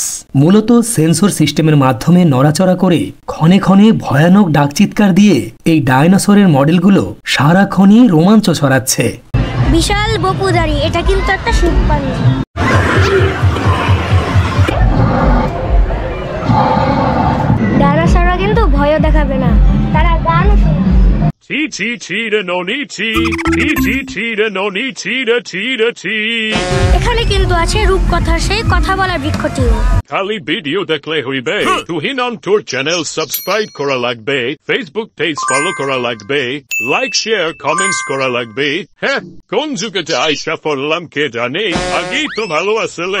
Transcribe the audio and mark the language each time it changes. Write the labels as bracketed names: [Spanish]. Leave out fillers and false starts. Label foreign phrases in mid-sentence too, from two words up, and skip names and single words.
[Bangla] মূলত সেন্সর সিস্টেমের মাধ্যমে নড়াচড়া করে ক্ষণে ক্ষণে ভয়ানক ডাকচিৎকার দিয়ে এই ডাইনোসরের মডেলগুলো সারাক্ষণই রোমাঞ্চ ছড়াচ্ছে। বিশাল বপুদারি, এটা কিন্তু একটা শিম্পাঞ্জি। ডাইনোসররা কিন্তু ভয়ও দেখাবে না, তারা গানও শোনাবে। Tee cheetah no need tea. Tee cheetah no need cheetah cheetah tea. এখানে কিন্তু আছে রূপকথার সেই কথা বলার বৃক্ষটিও। খালি ভিডিও দেখলে হইবে, তুহিন অন টুর [English] channel subscribe [Bangla] করা লাগবে, [English] Facebook page follow [Bangla] করা লাগবে, [English] like share comments [Bangla] করা লাগবে। হ্যাঁ, কোন যুগেতে আইসা পড়লাম কে জানে, আগেই তো ভালো আসলে।